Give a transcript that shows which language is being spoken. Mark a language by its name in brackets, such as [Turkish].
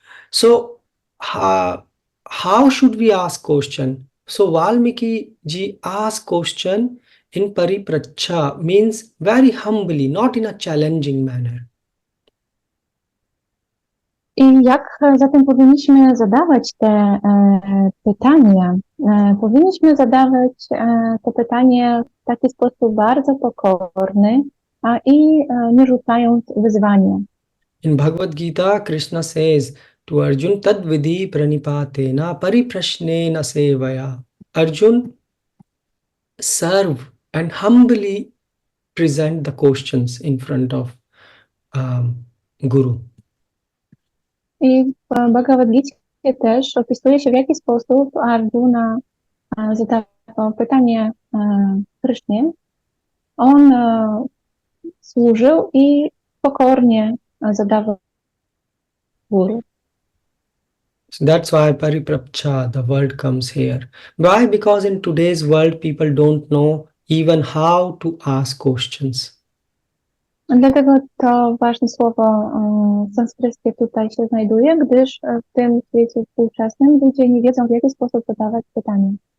[English] So how should we ask question? So Valmiki ji asked question in paripracha, means very humbly, not in a challenging manner. [Polish] I jak zatem powinniśmy zadawać te pytania? Powinniśmy zadawać to pytanie w taki sposób bardzo pokorny i nie rzucając wyzwania. [English] In Bhagavad Gita, Krishna says to Arjun, [Sanskrit] Tad vidhi pranipatena pariprashnena sevaya. [English] Arjun, serve and humbly present the questions in front of Guru. [Polish] I w Bhagavad Gicie też opisuje się, w jaki sposób Arjuna zadawał pytanie Krysznie. On służył i pokornie zadawał Guru. [English] So that's why pariprapcha, the word comes here. Why? Because in today's world, people don't know even how to ask questions. [Polish] Dlatego to ważne słowo sanskryckie tutaj się znajduje, gdyż w tym świecie współczesnym ludzie nie wiedzą, w jaki sposób zadawać pytania.